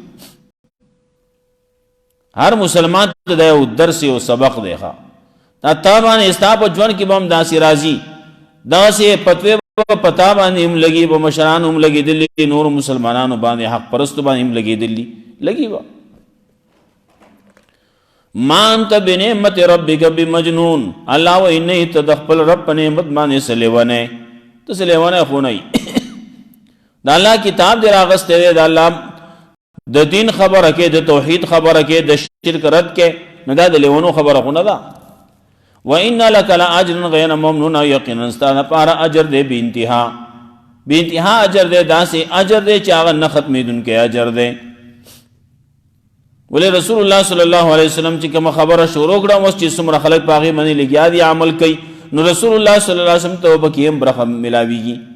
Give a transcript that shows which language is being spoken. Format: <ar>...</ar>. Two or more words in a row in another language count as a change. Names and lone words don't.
<ps>هر مسلمان ته دا یو درس او سبق دی. ښه دا تا باندې ستا په ژوند کې به هم داسې راځي، داسې فتوې پتا باندې هم لګي، به مشران هم لګېدلي، نور مسلمانانو باندې حق پرستو باندې هم لګېدلي لګي به.</ps> <ar>ما انت بنعمت ربک بمجنون،</ar> <ps>الله و انه ته د خپل رب په نعمت باندې څه لیونی، ته څه لیونی خو نه یې. د الله کتاب دې راغستی دی، د الله د دین خبره کې، د توحید خبره کې، د شرک رد کې، نو دا د لیونو خبره خو نه ده.</ps> <ar>وَإِنَّ لَكَ لَأَجْرًا غَيْرَ مَمْنُونٍ،</ar> <ps>یقینا ستا لپاره اجر دی بې انتها، بې انتها اجر دی، داسې اجر دی چې هغه نه ختمېدونکی اجر دی. ولې رسول الله</ps> <ar>صلی الله علیه وسلم</ar> <ps>چې کومه خبره شروع کړه اوس چې څومره خلک په هغې باندې لګیا دي عمل کوي، نو رسول الله</ps> <ar>صلی الله علیه وسلم</ar> <ps>ته به کې هم برخه میلاویږي.</ps>